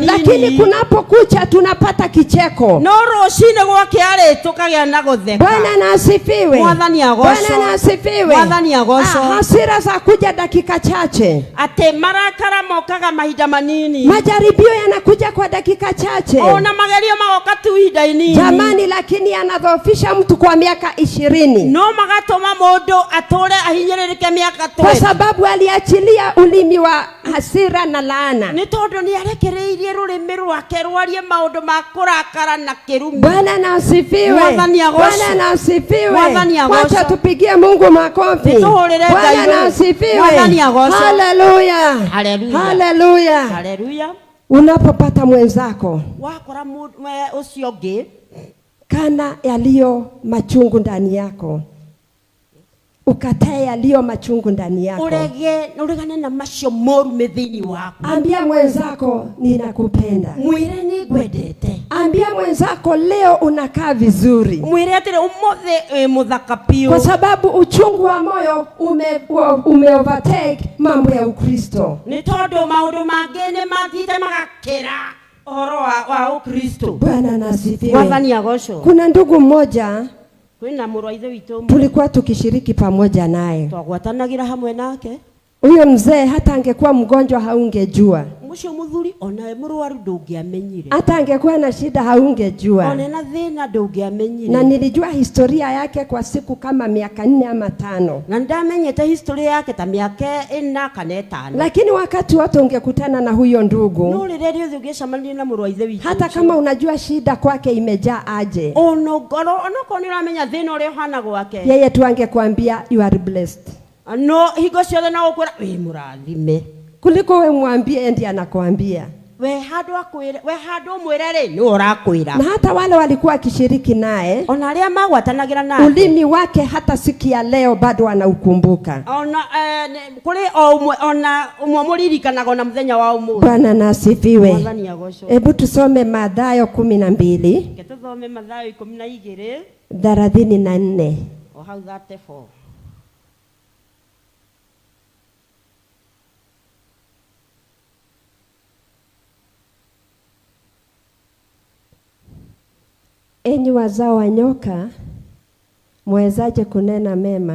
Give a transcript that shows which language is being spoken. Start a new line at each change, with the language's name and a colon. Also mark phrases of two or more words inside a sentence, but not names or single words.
Swahili: lakini kunapokucha tunapata kicheko.
Kikuyu: no rucini gwakiari tukagia na gutheka.
Swahili: Bwana na asifiwe.
Kikuyu: Mwathani agocwo.
Swahili: Bwana na asifiwe.
Kikuyu: Mwathani agocwo.
Swahili: Hasira za kuja dakika chache,
Kikuyu: Ati marakara mokaga mahinda manini,
Swahili: majaribio yanakuja kwa dakika chache.
Kikuyu: ona magerio magoka tu ihinda inini,
Swahili: Jamani, lakini yanadhoofisha mtu kwa miaka 20,
Kikuyu: no magatuma mundu ature ahinyiririke miaka
Swahili: kwa 20, sababu aliachilia ulimi wa hasira na laana.
Kikuyu: ni tondu ni arekereirie rurimi rwake rwarie maundu ma kurakara na kirumi.
Swahili: Bwana na asifiwe.
Kikuyu: Mwathani agocwo.
Swahili: Bwana na asifiwe.
Kikuyu: Mwathani agocwo.
Swahili: Wacha tupigie Mungu makofi.
Kikuyu: Nituhurire Ngai
Swahili: Bwana na
Kikuyu: iguru.
Swahili: asifiwe.
Kikuyu: Mwathani agocwo. Haleluya. Haleluya. Haleluya. Haleluya.
Swahili: Unapopata mwenzako
Kikuyu: Wakora ucio ngi
Swahili: kana yaliyo machungu ndani yako, ukatae yaliyo machungu ndani yako,
Kikuyu: uregane na macio moru mithini wako.
Swahili: ambia mwenzako ninakupenda.
Kikuyu: Mwire ni ngwendete.
Swahili: Ambia mwenzako leo unakaa vizuri,
Kikuyu: Mwire atire umothe muthaka piu,
Swahili: kwa sababu uchungu wa moyo ume overtake mambo ya Ukristo.
Kikuyu: ni tondu maundu mangi ni mathite magakira uhoro wa Ukristo.
Swahili: Bwana na asifiwe.
Kikuyu: Mwathani agocwo.
Swahili: Kuna ndugu mmoja
Kikuyu: Kwina mũrũ wa ithe witũ
Swahili: tulikuwa tukishiriki pamoja naye.
Kikuyu: twagwatanagira hamwe nake.
Swahili: Huyo mzee hata angekuwa mgonjwa haungejua,
Kikuyu: Mucio muthuri ona mũrwaru ndũngĩamenyire,
Swahili: hata angekuwa na shida haungejua.
Kikuyu: ona na thĩna ndũngĩamenyire.
Swahili: Na nilijua historia yake kwa siku kama miaka 4 ama 5.
Kikuyu: Na ndamenyete history yake ta mĩaka 4 kana 5.
Swahili: Lakini wakati wote ungekutana na huyo
Kikuyu: No
Swahili: ndugu,
Kikuyu: rĩrĩa rĩothe ũngĩcemania na mũrũ wa ithe witũ,
Swahili: hata kama unajua shida kwake imejaa aje,
Kikuyu: ono ngoro onokorwo nĩ ũramenya thĩna ũrĩa ũhana gwake,
Swahili: yeye tu angekwambia
English: you are blessed,
Kikuyu: no hingo ciothe no gũkwĩra wĩ mũrathime,
Swahili: kuliko we mwambie ndiye anakuambia.
Kikuyu: we handũ ũmwĩre rĩ nĩ ũrakwĩra.
Swahili: Na hata wale walikuwa akishiriki naye,
Kikuyu: Ona arĩa magwatanagĩra nake,
Swahili: ulimi wake hata siku ya leo bado anaukumbuka.
Kikuyu: ona kuri o umwe ona umwe muririkanaga na muthenya wa umuthi.
Swahili: Bwana na asifiwe.
Kikuyu: Mwathani agocwo.
Swahili: Hebu tusome Mathayo 12
Kikuyu: Tuthome Mathayo 12
Swahili: 34.
Kikuyu: o hau 34.
Swahili: Enyi wazao wa nyoka, mwezaje kunena mema